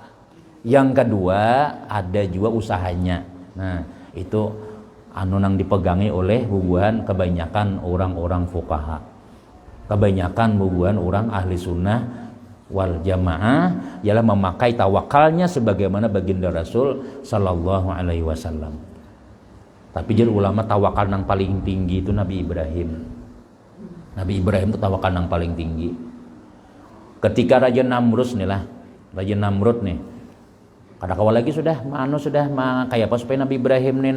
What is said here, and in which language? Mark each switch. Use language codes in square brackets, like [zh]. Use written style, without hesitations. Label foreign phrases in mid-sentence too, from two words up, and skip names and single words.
[bjn] Yang kedua ada juga usahanya. Nah itu anu nang dipegangi oleh bubuhan kebanyakan orang-orang fuqaha, kebanyakan bubuhan orang ahli sunnah wal jamaah ialah memakai tawakalnya sebagaimana baginda Rasul [ar] صلى الله عليه وسلم. [bjn] Tapi jadi ulama tawakal nang paling tinggi itu Nabi Ibrahim. Nabi Ibrahim itu tawakal nang paling tinggi. Ketika Raja Namrud nih kada kawal lagi sudah kayak apa supaya Nabi Ibrahim nih